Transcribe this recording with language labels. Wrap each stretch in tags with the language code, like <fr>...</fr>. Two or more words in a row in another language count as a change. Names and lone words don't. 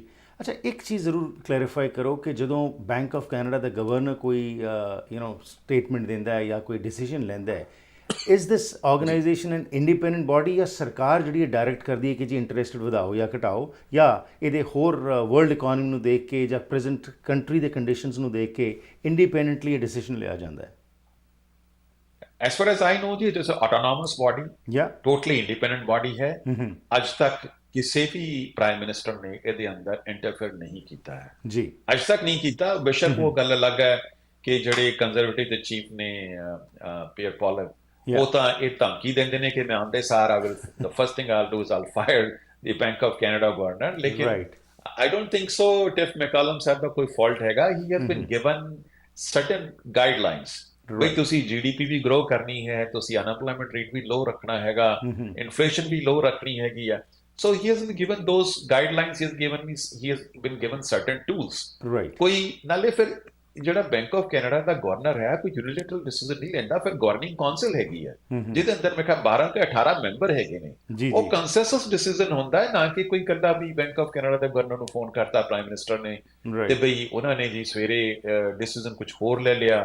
<pa>ਅੱਛਾ, ਇੱਕ ਚੀਜ਼ ਜ਼ਰੂਰ ਕਲੈਰੀਫਾਈ ਕਰੋ ਕਿ ਜਦੋਂ ਬੈਂਕ ਆਫ ਕੈਨੇਡਾ ਦਾ ਗਵਰਨਰ ਕੋਈ ਸਟੇਟਮੈਂਟ ਦਿੰਦਾ ਹੈ ਜਾਂ ਕੋਈ ਡਿਸੀਜਨ ਲੈਂਦਾ ਹੈ,</pa> <en>is this organisation an independent body</en> <pa>ਜਾਂ ਸਰਕਾਰ ਜਿਹੜੀ ਹੈ ਡਾਇਰੈਕਟ ਕਰਦੀ ਹੈ ਕਿ ਜੀ ਇੰਟਰਸਟ ਵਧਾਓ ਜਾਂ ਘਟਾਓ, ਜਾਂ ਇਹਦੇ ਹੋਰ</pa> <en>world economy</en> <pa>ਨੂੰ ਦੇਖ ਕੇ ਜਾਂ</pa> <en>present country</en> <pa>ਦੇ ਕੰਡੀਸ਼ਨਸ ਨੂੰ ਦੇਖ ਕੇ ਇੰਡੀਪੈਂਡੈਂਟਲੀ ਇਹ ਡਿਸੀਜਨ ਲਿਆ ਜਾਂਦਾ ਹੈ?</pa> <en>As far as I know, it is an autonomous body, totally independent body है।</en> <pa>ਅੱਜ ਤੱਕ ਕਿਸੇ ਵੀ</pa> <en>prime minister</en> <pa>ਨੇ ਇਹਦੇ ਅੰਦਰ ਇੰਟਰਫੇਅਰ ਨਹੀਂ ਕੀਤਾ ਹੈ ਜੀ, ਅੱਜ ਤੱਕ ਨਹੀਂ ਕੀਤਾ। ਬੇਸ਼ੱਕ ਉਹ ਗੱਲ ਅਲੱਗ ਹੈ ਕਿ ਜਿਹੜੇ ਕੰਜ਼ਰਵੇਟਿਵ ਦੇ ਚੀਫ ਨੇ ਪੀਅਰ ਪੋਲਰ, ਉਹ ਤਾਂ ਇਹ ਧਮਕੀ ਦਿੰਦੇ ਨੇ ਕਿ ਮੈਂ ਆਉਂਦੇ ਸਾਰ</pa> <en>I will, the first thing I'll do is I'll fire the Bank of Canada governor,</en> <pa>ਲੇਕਿਨ</pa> <en>I don't think so</en> <pa>Tiff McCallum ਸਾਹਿਬ ਦਾ ਕੋਈ ਫਾਲਟ ਹੈਗਾ।</pa> <en>He has been given certain guidelines,</en> <pa>ਬਈ ਤੁਸੀਂ GDP ਵੀ ਗਰੋ ਕਰਨੀ ਹੈ, ਤੁਸੀਂ</pa> <en>unemployment rate</en> <pa>ਵੀ ਲੋ ਰੱਖਣਾ ਹੈਗਾ, ਇਨਫਲੇਸ਼ਨ ਵੀ ਲੋ ਰੱਖਣੀ ਹੈਗੀ ਆ।</pa> <en>So he has been given those guidelines, he has been given certain tools।</en> <pa>ਕੋਈ ਨਾਲੇ ਫਿਰ ਜਿਹੜਾ ਬੈਂਕ ਆਫ ਕੈਨੇਡਾ ਦਾ ਗਵਰਨਰ ਹੈ ਕੋਈ</pa> <en>unilateral decision</en> <pa>ਨਹੀਂ ਲੈਂਦਾ, ਫਿਰ</pa> <en>governing council</en> <pa>ਹੈਗੀ ਹੈ ਜਿਹਦੇ ਅੰਦਰ ਮੈਂ ਕਿਹਾ 12 ਤੇ 18 ਮੈਂਬਰ ਹੈਗੇ ਨੇ, ਉਹ</pa> <en>consensus decision</en> <pa>ਹੁੰਦਾ ਹੈ, ਨਾ ਕਿ ਕੋਈ ਕੱਲਾ ਵੀ ਬੈਂਕ ਆਫ ਕੈਨੇਡਾ ਦੇ ਗਵਰਨਰ ਨੂੰ ਫੋਨ ਕਰਤਾ</pa> <en>prime minister</en> <pa>ਨੇ ਤੇ ਬਈ ਉਹਨਾਂ ਨੇ ਜੀ ਸਵੇਰੇ ਡਿਸੀਜਨ ਕੁਝ ਹੋਰ ਲੈ ਲਿਆ।</pa>